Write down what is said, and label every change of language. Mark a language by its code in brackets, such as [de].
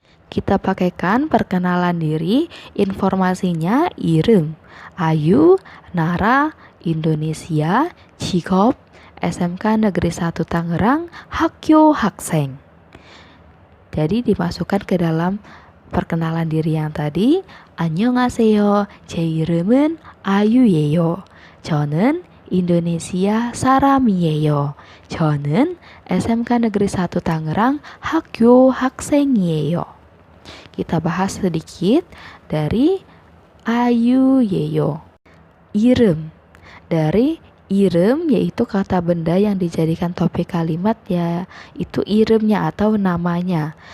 [id] Kita pakaikan perkenalan diri, informasinya irem, Ayu, Nara, Indonesia, Cikop, SMK Negeri 1 Tangerang, Hakyo Hakseng. Jadi dimasukkan ke dalam perkenalan diri yang tadi, [ko] 안녕하세요. 제 이름은 아유예요. 저는 인도네시아 사람이에요. 저는 SMK Negeri 1 Tangerang 학교 학생이에요. [id] Kita bahas sedikit dari [ko] 아유예요. [id] I름. Dari i름 yaitu kata benda yang dijadikan topik kalimat, ya itu iremnya atau namanya.